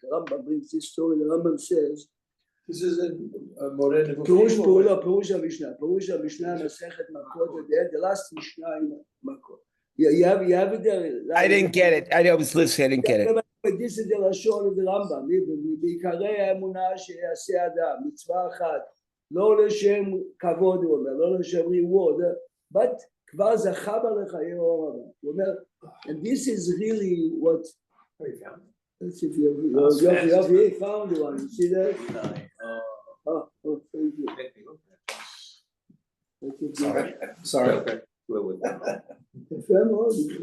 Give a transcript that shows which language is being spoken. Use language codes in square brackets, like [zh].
[en] The Rambam says, This is a Moreh Nevuchim. Perush HaMishnah, Masechet Makot, the last Mishnah in Makot. You have it there. I didn't get it. I was listening. I didn't get it. But this is the Lashon of the Rambam. [he] בעיקרי האמונה שיעשה אדם, מצווה אחת, לא לשם כבוד, הוא אומר, לא לשם reward, but כבר זכה בה לחיי עולם הבא. הוא אומר, [en] and this is really what, let's see if you found one, you see that? Oh, thank you. Sorry. Okay. [he] יפה מאוד.